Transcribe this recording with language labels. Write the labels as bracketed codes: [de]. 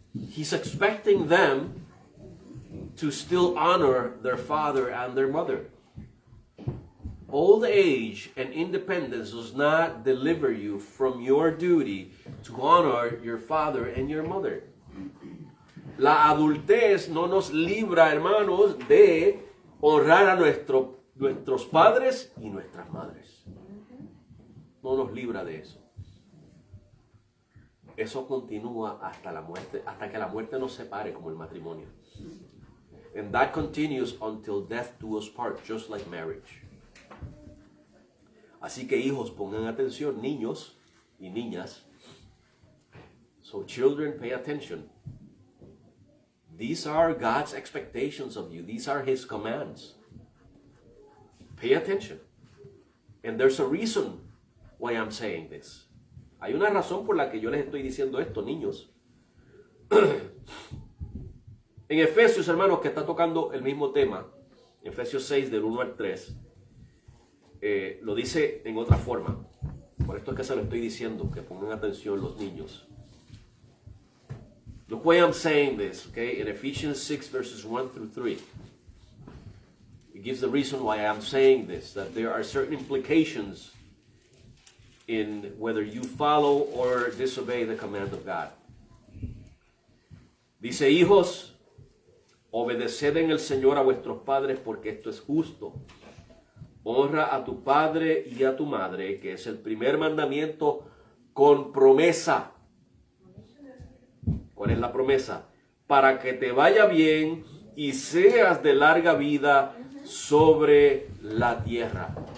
[en] He's expecting them to still honor their father and their mother. Old age and independence does not deliver you from your duty to honor your father and your mother. [es] La adultez no nos libra, hermanos, de honrar a nuestros padres y nuestras madres. No nos libra de eso. Eso continúa hasta la muerte, hasta que la muerte nos separe, como el matrimonio. [en] And that continues until death do us part, just like marriage. [es] Así que hijos, pongan atención, niños y niñas. [en] So children, pay attention. These are God's expectations of you. These are His commands. Pay attention. And there's a reason why I'm saying this. [es] Hay una razón por la que yo les estoy diciendo esto, niños. En Efesios, hermanos, que está tocando el mismo tema, Efesios 6, del 1 al 3, lo dice en otra forma. Por esto es que se lo estoy diciendo, que pongan atención los niños. [en] Look why I'm saying this, okay? In Ephesians 6, verses 1 through 3. It gives the reason why I'm saying this, that there are certain implications in whether you follow or disobey the command of God. [es] Dice, hijos, obedeced en el Señor a vuestros padres porque esto es justo. Honra a tu padre y a tu madre, que es el primer mandamiento con promesa. ¿Cuál es la promesa? Para que te vaya bien y seas de larga vida sobre la tierra.